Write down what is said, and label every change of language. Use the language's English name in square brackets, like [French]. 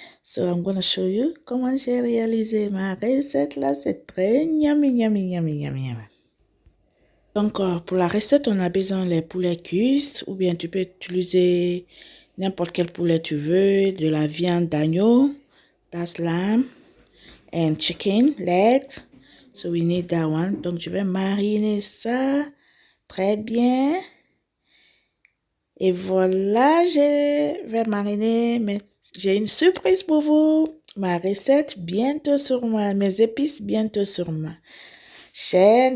[English] So I'm gonna show you [French] comment j'ai réalisé ma recette là. C'est très yummy, yummy, yummy, yummy, yummy. Donc pour la recette, on a besoin des poulets cuits ou bien tu peux utiliser n'importe quel poulet tu veux, de la viande d'agneau. [English] That's lamb and chicken legs. So we need that one. [French] Donc je vais mariner ça très bien. Et voilà, je vais mariner. Mais j'ai une surprise pour vous. Ma recette bientôt sur mes épices bientôt sur ma chaîne.